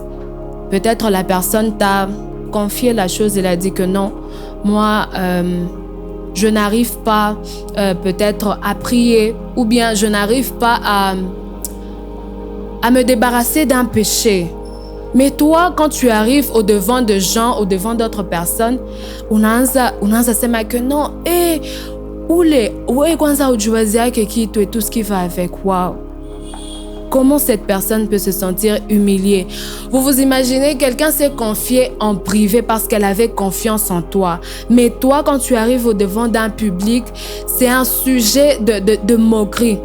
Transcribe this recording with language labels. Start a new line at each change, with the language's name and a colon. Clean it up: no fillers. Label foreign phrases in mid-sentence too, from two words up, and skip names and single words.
French: Peut-être la personne t'a confié la chose, elle a dit que non, moi, je n'arrive pas peut-être à prier ou bien je n'arrive pas à me débarrasser d'un péché. Mais toi, quand tu arrives au devant de gens, au devant d'autres personnes,
Swahili: unaanza sema
French: que non,
Swahili: kwanza ujuazi yake kitu
French: et tout ce qui va avec. Wow. Comment cette personne peut se sentir humiliée? Vous vous imaginez, quelqu'un s'est confié en privé parce qu'elle avait confiance en toi. Mais toi, quand tu arrives au devant d'un public, c'est un sujet de moquerie.